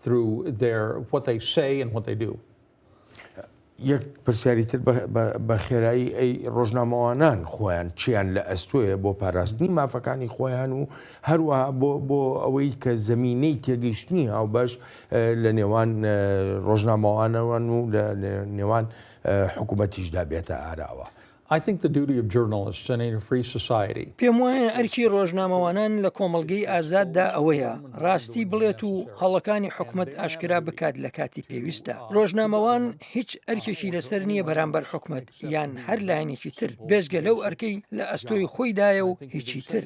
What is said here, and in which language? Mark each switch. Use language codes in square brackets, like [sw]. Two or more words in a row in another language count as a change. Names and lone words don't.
[ckb] یەک پرسیاری تر بە خێرایی ئەی ڕۆژنامەوانان خۆیان چیان لە ئەستۆیە بۆ پاراستنی مافەکانی خۆیان و هەروەها بۆ ئەوەی کە زەمینەی تێگەیشتنی هاوبەش لە نێوان ڕۆژنامەوانەوەن و لە نێوان حکوومەتیشدا بێتە ئاراوە. [en] I think the duty of journalists in a free society. [ckb] پێم وایە ئەرکی ڕۆژنامەوانان لە کۆمەڵگەی ئازاددا ئەوەیە ڕاستی بڵێت و هەڵەکانی حکومت ئاشکرا بکات لە کاتی پێویستە. ڕۆژنامەوان هیچ ئەرکێکی لەسەر نییە بەرامبەر حکومت یان هەر لایەنێکی تر بێژگە لەو ئەرکەی لە ئەستۆی خۆیدایە و هیچی تر.